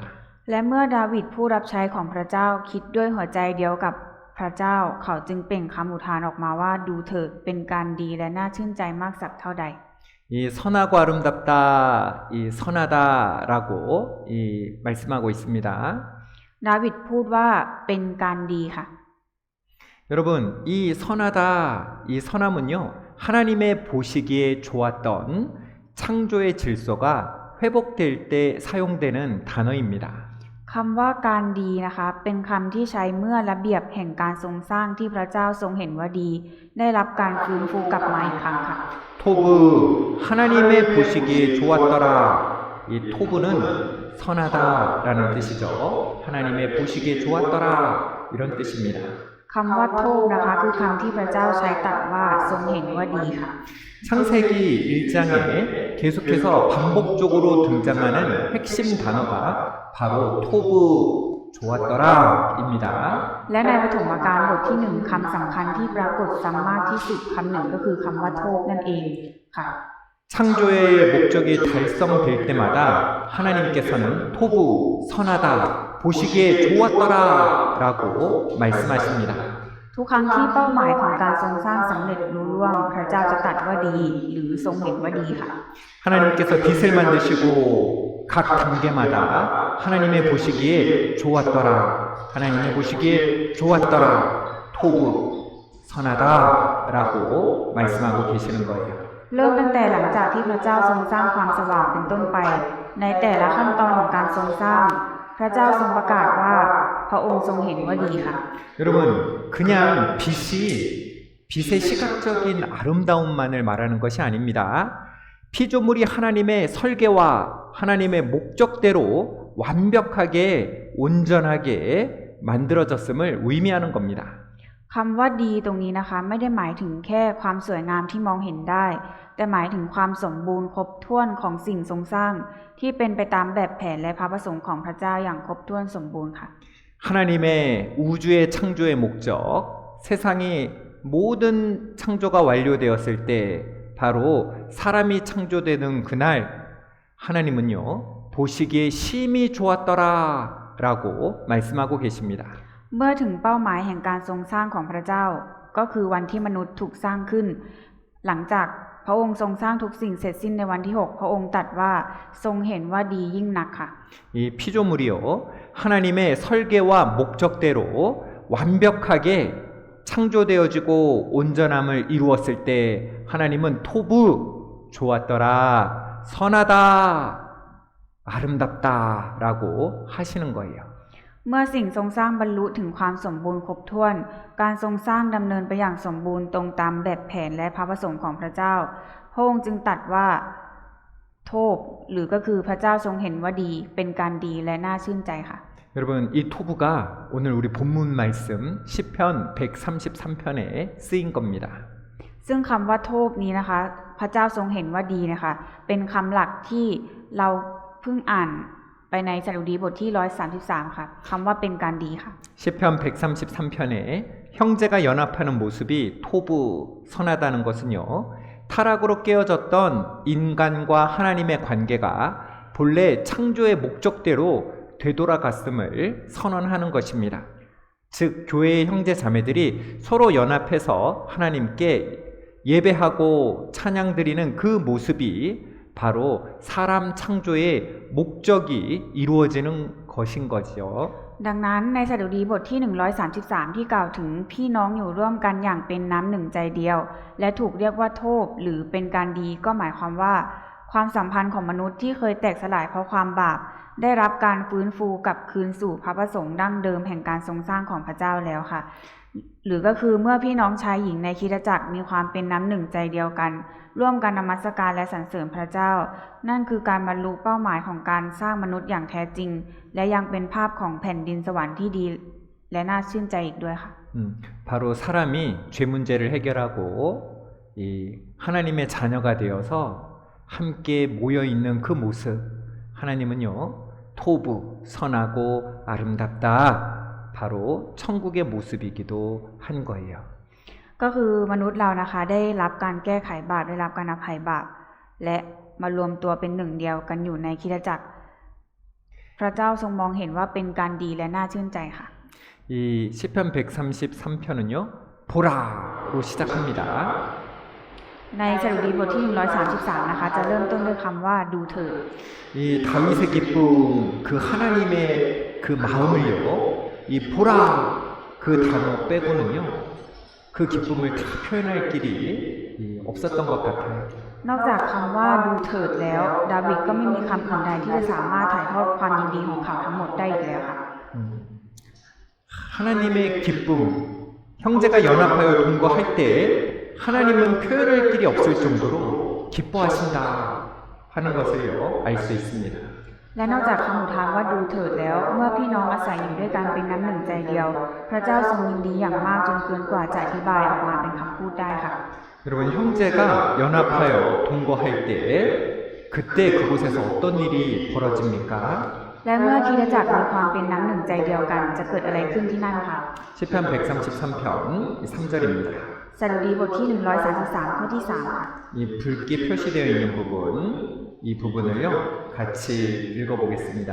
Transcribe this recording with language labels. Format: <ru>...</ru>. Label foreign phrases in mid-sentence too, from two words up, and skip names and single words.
<th>และเมื่อดาวิดผู้รับใช้ของพระเจ้าคิดด้วยหัวใจเดียวกับพระเจ้าเขาจึงเปล่งคำอุทานออกมาว่าดูเถิดเป็นการดีและน่าชื่นใจมากสักเท่าใด</th> <ko>이 선하고 아름답다, 이 선하다라고 이 말씀하고 있습니다.</ko> <th>ดาวิดพูดว่าเป็นการดีค่ะ</th> <ko>여러분, 이 선하다, 이 선함은요, 하나님의 보시기에 좋았던 창조의 질서가 회복될 때 사용되는 단어입니다.</ko> <th>คำว่าการดีนะคะเป็นคำที่ใช้เมื่อระเบียบแห่งการทรงสร้างที่พระเจ้าทรงเห็นว่าดี ได้รับการฟื้นฟูกลับมาอีกครั้งค่ะ</th> <ko>토브, 하나님의 보시기에 좋았더라. 이 토브는 선하다라는 뜻이죠. 하나님의 보시기에 좋았더라 이런 뜻입니다.</ko> <th>คำว่าโทษนะคะคือคำที่พระเจ้าใช้ตรัสว่าทรงเห็นว่าดีค่ะ</th> <ko>창세기 1장에 계속해서 반복적으로 등장하는 핵심 단어가 바로 토브 좋았더라입니다.</ko> <th>และในปฐมกาลบทที่หนึ่งคำสำคัญที่ปรากฏซ้ำมากที่สุดคำหนึ่งก็คือคำว่าโทษนั่นเองค่ะ</th> <ko>창조의 목적이 달성될 때마다 하나님께서는 토브 선하다 보시기에 좋았더라라고 말씀하십니다.</ko> <th>ทุกครั้งที่เป้าหมายของการทรงสร้างสำเร็จรุ่ร่วงพระเจ้าจะตรัสว่าดีหรือทรงเห็นว่าดีค่ะ</th> <ko>하나님께서 빛을 만드시고 각 단계마다 하나님의 보시기에 좋았더라. 하나님의 보시기에 좋았더라. 토브 선하다라고 말씀하고 계시는 거예요.</ko> <th>เริ่มตั้งแต่หลังจากที่พระเจ้าทรงสร้างความสว่างเป็นต้นไป ในแต่ละขั้นตอนของการทรงสร้าง พระเจ้าทรงประกาศว่าพระองค์ทรงเห็นว่าดีค่ะ</th> <ko>여러분, 그냥 빛의 시각적인 아름다움만을 말하는 것이 아닙니다. 피조물이 하나님의 설계와 하나님의 목적대로 완벽하게 온전하게 만들어졌음을 의미하는 겁니다.</ko> <th>คำว่าดีตรงนี้นะคะไม่ได้หมายถึงแค่ความสวยงามที่มองเห็นได้ แต่หมายถึงความสมบูรณ์ครบถ้วนของสิ่งทรงสร้าง ที่เป็นไปตามแบบแผนและพระประสงค์ของพระเจ้าอย่างครบถ้วนสมบูรณ์ค่ะ</th> <ko>하나님의 우주의 창조의 목적, 세상이 모든 창조가 완료되었을 때 바로 사람이 창조되는 그날 하나님은요 보시기에 심히 좋았더라라고 말씀하고 계십니다.</ko> <th>เมื่อถึงเป้าหมายแห่งการทรงสร้างของพระเจ้าก็คือวันที่มนุษย์ถูกสร้างขึ้น หลังจากพระองค์ทรงสร้างทุกสิ่งเสร็จสิ้นในวันที่6พระองค์ตรัสว่าทรงเห็นว่าดียิ่งนักค่ะ</th> <ko>이 피조물이요 하나님의 설계와 목적대로 완벽하게 창조되어지고 온전함을 이루었을 때 하나님은 토부 좋았더라, 선하다, 아름답다라고 하시는 거예요.</ko> <th>เมื่อสิ่งทรงสร้างบรรลุถึงความสมบูรณ์ครบถ้วนการทรงสร้างดำเนินไปอย่างสมบูรณ์ตรงตามแบบแผนและพระประสงค์ของพระเจ้าพระองค์จึงตรัสว่าโทษหรือก็คือพระเจ้าทรงเห็นว่าดีเป็นการดีและน่าชื่นใจค่ะ</th> <ko>여러분, 이 토부가 오늘 우리 본문 말씀 시편 133편에 쓰인 겁니다.</ko> <th>ซึ่งคำว่าโทษนี้นะคะพระเจ้าทรงเห็นว่าดีนะคะเป็นคำหลักที่เราเพิ่งอ่านไปในสดุดีบทที่133ค่ะคำว่าเป็นการดีค่ะ</th> <ko>시편 133편에 형제가 연합하는 모습이 토부 선하다는 것은요, 타락으로 깨어졌던 인간과 하나님의 관계가 본래 창조의 목적대로 되돌아갔음을 선언하는 것입니다. 즉 교회의 형제 자매들이 서로 연합해서 하나님께 예배하고 찬양 드리는 그 모습이 바로 사람 창조의 목적이 이루어지는 것인 거죠.</ko> <th>ดังนั้นในสดุดีบทที่133ที่กล่าวถึงพี่น้องอยู่ร่วมกันอย่างเป็นน้ำหนึ่งใจเดียวและถูกเรียกว่าโทษหรือเป็นการ ดีก็หมายความว่าความสัมพันธ์ของมนุษย์ที่เคยแตกสลายเพราะความบาปได้รับการฟื้นฟูกลับคืนสู่พระประสงค์ดั้งเดิมแห่งการทรงสร้างของพระเจ้าแล้วค่ะหรือก็คือเมื่อพี่น้องชายหญิงในคริสตจักรมีความเป็นน้ำหนึ่งใจเดียวกันร่วมกันนมัสการและสรรเสริญพระเจ้านั่นคือการบรรลุเป้าหมายของการสร้างมนุษย์อย่างแท้จริงและยังเป็นภาพของแผ่นดินสวรรค์ที่ดีและน่าชื่นใจอีกด้วยค่ะ</th> <ko>바로 사람이 죄 문제를 해결하고 이 하나님의 자녀가 되어서 함께 모여 있는 그 모습 하나님은요 토부 선하고 아름답다 바로 천국의 모습이기도 한 거예요.</ko> <th>ก็คือมนุษย์เรานะคะได้รับการแก้ไขบาปได้รับการอภัยบาปและมารวมตัวเป็นหนึ่งเดียวกันอยู่ในคริสตจักรพระเจ้าทรงมองเห็นว่าเป็นการดีและน่าชื่นใจค่ะ</th> <ko>이 시편 133편은요 보라로 시작합니다.</ko> <th>ในสดุดีบทที่133นะคะจะเริ่มต้นด้วยคำว่าดูเถิด</th> <ko>이 다윗의 기쁨 그 하나님의 그 마음을요 이 보라 그 단어 빼고는요 그 기쁨을 다 표현할 길이 없었던 것 같아요.</ko> <th>นอกจากคำว่าดูเถิดแล้วดาวิดก็ไม่มีคำอื่นใดที่จะสามารถถ่ายทอดความยินดีของเขาทั้งหมดได้อีกแล้วค่ะ</th> <ko>하나님의 기쁨 형제가 연합하여 동거할 때 하나님은 표현할 길이 없을 정도로 기뻐하신다 하는 것을요 알 수 있습니다.</ko> <th>และนอกจากคำอุทานว่าดูเถิดแล้วเมื่อพี่น้องอาศัยอยู่ด้วยกันเป็นน้ำหนึ่งใจเดียวพระเจ้าทรงยินดีอย่างมากจนเกินกว่าจะอธิบายออกมาเป็นคำพูดได้ค่ะ</th> <ko>여러분 형제가 연합하여 동거할 때 그때 그곳에서 어떤 일이 벌어집니까?</ko> <th>และเมื่อคริสตจักรมีความเป็นน้ำหนึ่งใจเดียวกันจะเกิดอะไรขึ้นที่นั่นคะ</th> <ko>시편 133편 3절입니다.</ko> <th>สดุดีบทที่133ข้อที่3ค่ะ</th> <ko>이 붉게 표시되어 있는 부분 이 부분을요 같이 읽어보겠습니다.</ko>